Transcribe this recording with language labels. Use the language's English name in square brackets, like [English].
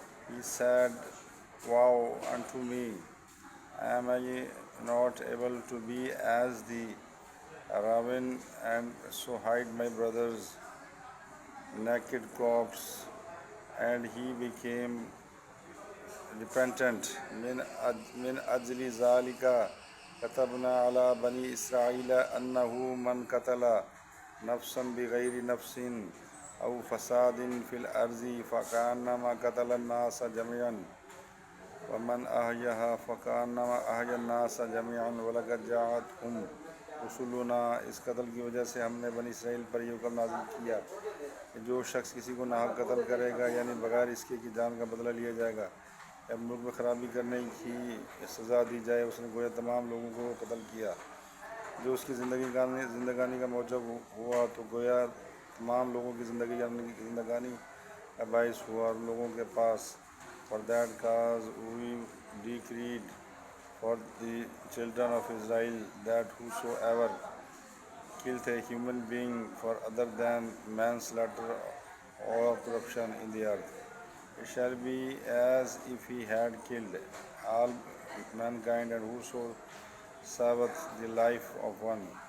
[English] He said, Woe unto me! Am I not able to be as the raven and so hide my brother's naked corpse? And he became repentant. [Arabic] Min ajli zalika كتبنا على بني إسرائيل أنه من قتل نفسا بغير نفس أو فساد في الأرض فكأنما قتل الناس جميعا ومن أحياها فكأنما أحيا الناس جميعا ولقد جاءتهم رسلنا. [Urdu] اس قتل کی وجہ سے ہم نے بنی اسرائیل پر یہ حکم نازل کیا کہ جو شخص کسی کو ناحق قتل کرے گا یعنی بغیر اس کے کہ جان کا بدلہ لیا جائے گا یا ملک میں خرابی کرنے کی سزا دی جائے، اس نے گویا تمام لوگوں کو قتل کیا. جو اس کی زندگانی کا موجب ہوا تو گویا تمام لوگوں کی زندگانی کا باعث ہوا اور لوگوں کے پاس. [English] For that cause we decreed for the children of Israel that whosoever killeth a human being for other than manslaughter or corruption in the earth, it shall be as if he had killed all mankind, and whoso saveth the life of one,